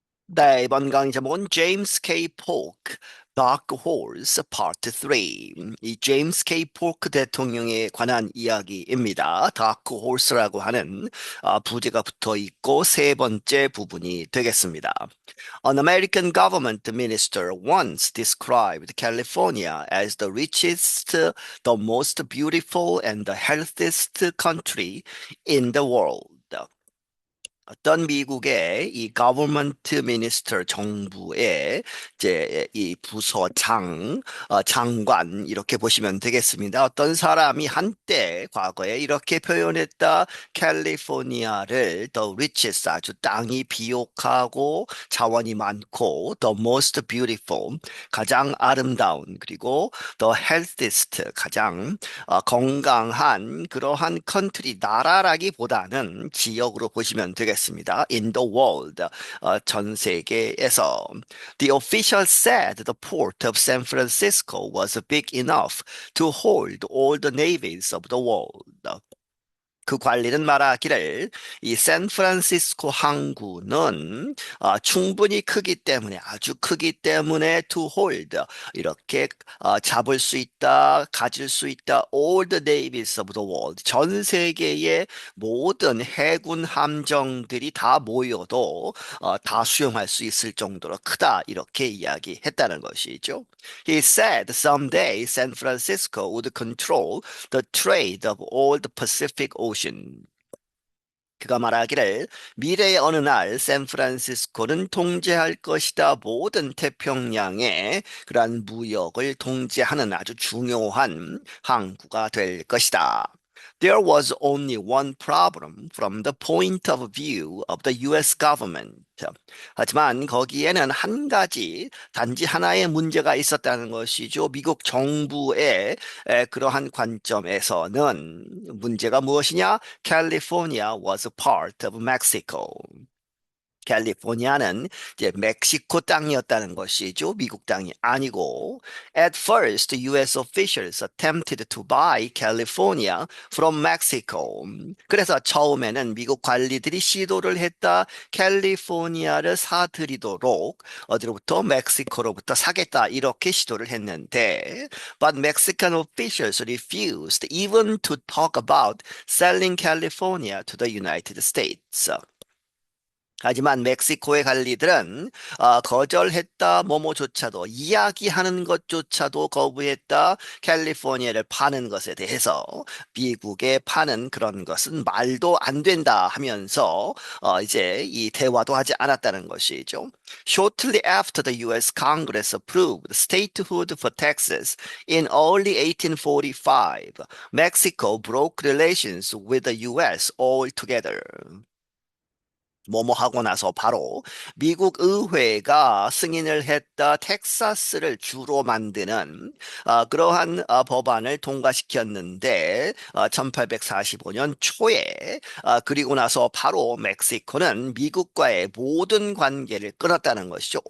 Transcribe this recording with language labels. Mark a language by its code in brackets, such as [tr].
[ko] 네, 이번 강의 제목은 James K. [en] Polk, Dark Horse Part 3. 이 제임스 K. [ko] 폴크 대통령에 관한 이야기입니다. Dark Horse라고 하는 부제가 붙어 있고 세 번째 부분이 되겠습니다. [en] An American government minister once described California as the richest, the most beautiful, and the healthiest country in the world. [ko] 어떤 미국의 이 government minister 정부의 이제 이 부서장 장관 이렇게 보시면 되겠습니다. 어떤 사람이 한때 과거에 이렇게 표현했다. 캘리포니아를 [en] the richest [ko] 아주 땅이 비옥하고 자원이 많고 [en] the most beautiful [ko] 가장 아름다운 그리고 [en] the healthiest [ko] 가장 건강한 그러한 컨트리 나라라기보다는 지역으로 보시면 되겠습니다. [en] In the world, [ko] 전 세계에서. [en] The official said the port of San Francisco was big enough to hold all the navies of the world. [ko] 그 관리는 말하기를 이 샌프란시스코 항구는 충분히 크기 때문에 아주 크기 때문에 [en] to hold [ko] 이렇게 잡을 수 있다, 가질 수 있다. [en] All the navies of the world [ko] 전 세계의 모든 해군 함정들이 다 모여도 다 수용할 수 있을 정도로 크다 이렇게 이야기했다는 것이죠. [en] He said someday San Francisco would control the trade of all the Pacific Ocean. [ko] 그가 말하기를 미래의 어느 날 샌프란시스코는 통제할 것이다. 모든 태평양의 그러한 무역을 통제하는 아주 중요한 항구가 될 것이다. [en] There was only one problem from the point of view of the US government. [ko] 하지만 거기에는 한 가지, 단지 하나의 문제가 있었다는 것이죠. 미국 정부의 그러한 관점에서는 문제가 무엇이냐? [en] California was a part of Mexico. [ko] 캘리포니아는 이제 멕시코 땅이었다는 것이죠. 미국 땅이 아니고. [en] At first, US officials attempted to buy California from Mexico. [ko] 그래서 처음에는 미국 관리들이 시도를 했다. 캘리포니아를 사들이도록 어디로부터 멕시코로부터 사겠다 이렇게 시도를 했는데 [en] but Mexican officials refused even to talk about selling California to the United States. [ko] 하지만 멕시코의 관리들은 거절했다, 뭐뭐조차도 이야기하는 것조차도 거부했다. 캘리포니아를 파는 것에 대해서 미국에 파는 그런 것은 말도 안 된다 하면서 이제 이 대화도 하지 않았다는 것이죠. [en] Shortly after the U.S. Congress approved statehood for Texas in early 1845, Mexico broke relations with the U.S. altogether. [ko] 뭐뭐 하고 나서 바로 미국 의회가 승인을 했다 텍사스를 주로 만드는 그러한 법안을 통과시켰는데 1845년 초에 그리고 나서 바로 멕시코는 미국과의 모든 관계를 끊었다는 것이죠.